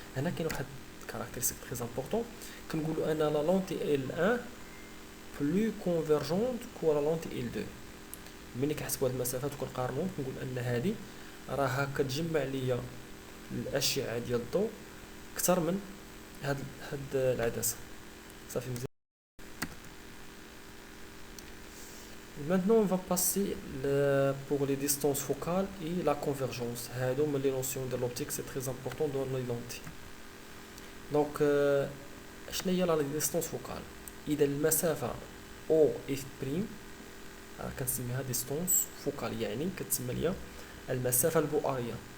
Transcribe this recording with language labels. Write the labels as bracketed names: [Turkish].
[Arabic] هنا كاين واحد [French] كاركتيرستيك تري امبورطون، [Arabic] كنقولوا ان [French] لا لونتي ال 1 بلو كونفرجونت كو لا لونتي ال 2. [Arabic] ملي كنحسبوا هاد المسافات وكنقارنوا كنقول ان هادي راها كتجمع ليا الاشعه ديال الضوء اكثر من هاد العدسه. صافي مزيان. [French] Maintenant on va passer pour les distances focales et la convergence. [Arabic] هادو من لي نوسيون ديال لوبتيك [French] سي تري امبورطون دون لي لونتي. [Arabic] دونك شنو هي لا ديستونس فوكال؟ اذا المسافه او اف بريم كنسميها ديستونس فوكال، يعني كتسمى ليا المسافه البؤريه.